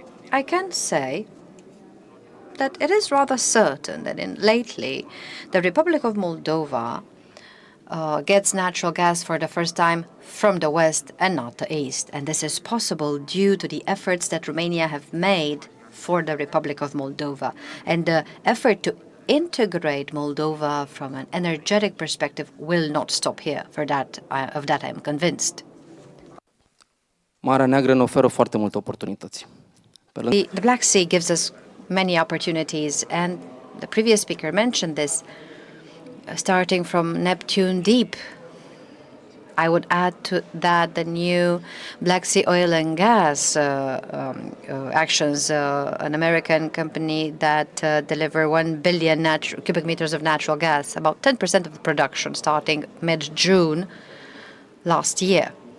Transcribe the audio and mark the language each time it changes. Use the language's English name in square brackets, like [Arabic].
[English] I can say that it is rather certain that lately the Republic of Moldova gets natural gas for the first time from the west and not the east. And this is possible due to the efforts that Romania have made for the Republic of Moldova, and the effort to integrate Moldova from an energetic perspective will not stop here. Of that I'm convinced. [Romanian] Marea Neagră ne oferă foarte multe oportunități. [English] The Black Sea gives us many opportunities, and the previous speaker mentioned this, starting from Neptune Deep. I would add to that the new Black Sea oil and gas actions, an American company that deliver 1 billion cubic meters of natural gas, about 10% of the production starting mid-June last year.